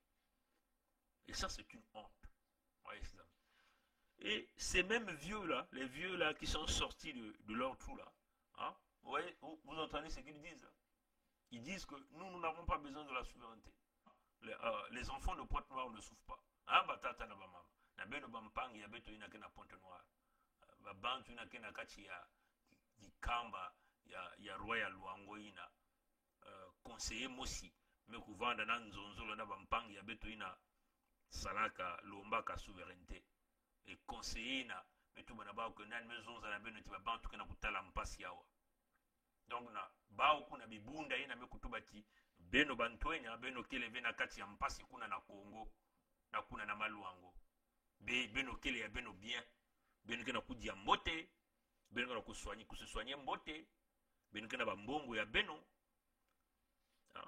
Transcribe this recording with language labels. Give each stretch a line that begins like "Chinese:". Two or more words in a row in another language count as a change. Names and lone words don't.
French: Et ça, c'est une honte. Voyez, ces amis. Et ces mêmes vieux-là, les vieux-là qui sont sortis de leur trou-là, hein, vous voyez, vous entendez ce qu'ils disent? Ils disent que nous n'avons pas besoin de la souveraineté. Les enfants de Pointe-Noire ne souffrent pas.
Kituba (Democratic Republic of Congo): Ah, batata na bamama. Na beno bampangi ya beto ina kena Pointe-Noire. Babantu ina kena kati ya Kamba ya Royal Luango ina. Conseiller Mosi. Me kuvanda na nzonzolo na bampangi ya beto ina salaka lombaka souveraineté. Et conseiller ina metu bana ba ko nan mezonza na beno ti babantu kena kutala mpasi yawa. Donc na bao kuna bibunda ina me kutubati beno bantwenya beno kele vena kati ya mpasi kuna na Congo na kuna na Maluango beno kele ya beno bien beno kena kudia mbote beno kena kussoigner mbote beno kena bambongo ya beno hein?